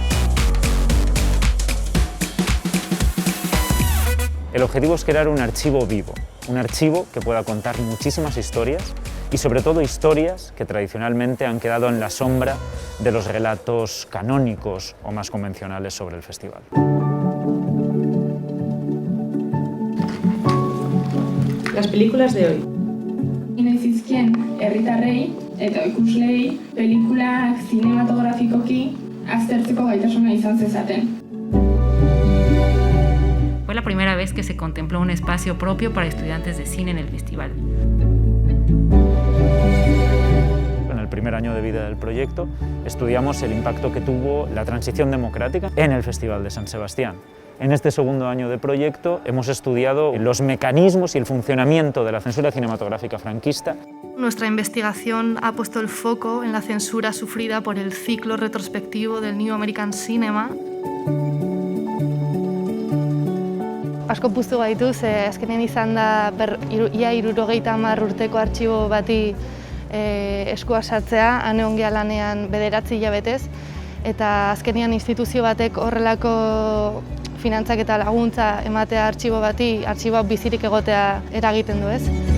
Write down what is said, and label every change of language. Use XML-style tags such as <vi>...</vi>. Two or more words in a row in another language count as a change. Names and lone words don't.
<es>El objetivo es crear un archivo vivo, un archivo que pueda contar muchísimas historias y sobre todo historias que tradicionalmente han quedado en la sombra de los relatos canónicos o más convencionales sobre el festival. Las películas de hoy.</es> <eu>Inezizkien herritarrei eta ikuslei pelikulak zinematografikoki aztertzeko gaitasuna izan zezaten.</eu> <es>Fue la primera vez que se contempló un espacio propio para estudiantes de cine en el festival. En el primer año de vida del proyecto estudiamos el impacto que tuvo la transición democrática en el Festival de San Sebastián. En este segundo año de proyecto hemos estudiado los mecanismos y el funcionamiento de la censura cinematográfica franquista. Nuestra investigación ha puesto el foco en la censura sufrida por el ciclo retrospectivo del New American Cinema.</es> <eu>Asko puztu gaitu, ze azkenean izan da ia 70 urteko artxibo bati eskua sartzea, han egon gea lanean 9 hilabetez, eta azkenean instituzio batek horrelako finantzak eta laguntza ematea artxibo bati, artxiboak bizirik egotea eragiten du, ez?</eu>